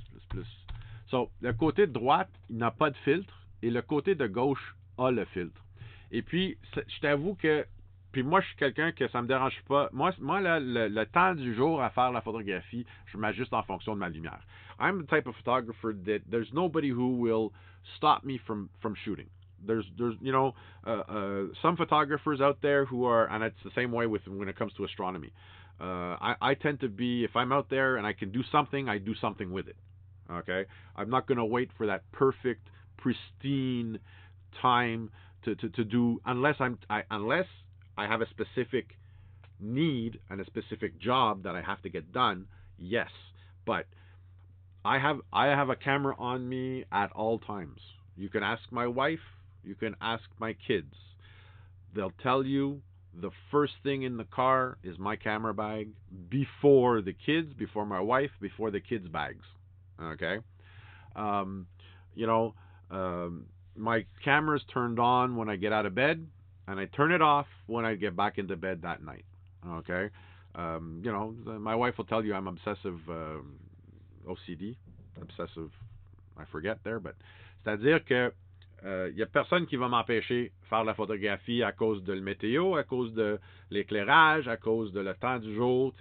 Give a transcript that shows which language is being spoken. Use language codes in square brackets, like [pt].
[fr] Plus. So, le côté de droite, il n'a pas de filtre et le côté de gauche a le filtre. Et puis, je t'avoue que, puis moi, je suis quelqu'un que ça me dérange pas. Moi là, le temps du jour à faire la photographie, je m'ajuste en fonction de ma lumière. [en] I'm the type of photographer that there's nobody who will stop me from shooting. There's you know some photographers out there who are, and it's the same way with when it comes to astronomy. I tend to be, if I'm out there and I can do something, I do something with it. Okay, I'm not going to wait for that perfect, pristine time to do unless unless I have a specific need and a specific job that I have to get done. Yes, but I have a camera on me at all times. You can ask my wife, you can ask my kids. They'll tell you the first thing in the car is my camera bag before the kids, before my wife, before the kids' bags. Okay? Um, you know, my camera's turned on when I get out of bed, and I turn it off when I get back into bed that night. Okay? You know, my wife will tell you I'm obsessive OCD, obsessive, I forget there, but [fr] c'est-à-dire que y a personne qui va m'empêcher de faire la photographie à cause de le météo, à cause de l'éclairage, à cause de le temps du jour.